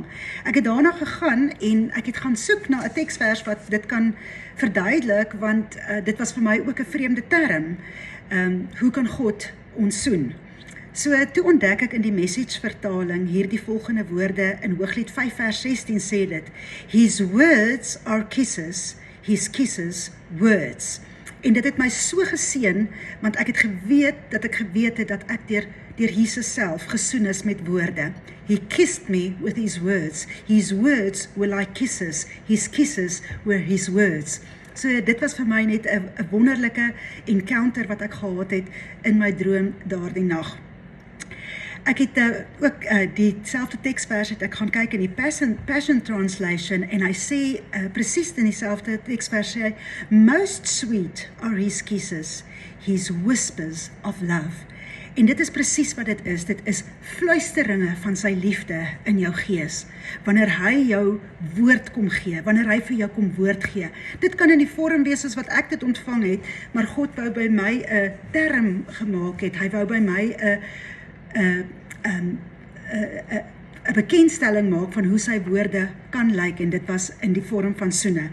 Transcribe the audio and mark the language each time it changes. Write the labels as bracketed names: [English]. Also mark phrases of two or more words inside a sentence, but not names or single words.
[Afrikaans] Ek het daarna gegaan en ek het gaan soek na 'n teksvers wat dit kan verduidelik want dit was vir my ook 'n vreemde term. Hoe kan God ons soen? So toe ontdek ek in die Message vertaling hierdie volgende woorde in Hooglied 5 vers 16 sê dit: [English] His words are kisses, his kisses words. [Afrikaans] En dit het my so geseën want ek het geweet het dat ek deur Jesus self gesoen is met woorde. [English] He kissed me with his words were like kisses, his kisses were his words. [Afrikaans] So dit was vir my net 'n wonderlike encounter wat ek gehad het in my droom daardie nag. Ek het ook dieselfde teksvers het ek gaan kyk in die Passion Translation en hy sê presies in dieselfde teksvers sê hy, [English] most sweet are his kisses, his whispers of love. [Afrikaans] En dit is presies wat dit is fluisteringe van sy liefde in jou gees, wanneer hy jou woord kom gee, wanneer hy vir jou kom woord gee. Dit kan in die vorm wees as wat ek dit ontvang het, maar God wou by my 'n term gemaak het, hy wou by my 'n bekendstelling maak van hoe sy woorde kan lyk en dit was in die vorm van soene.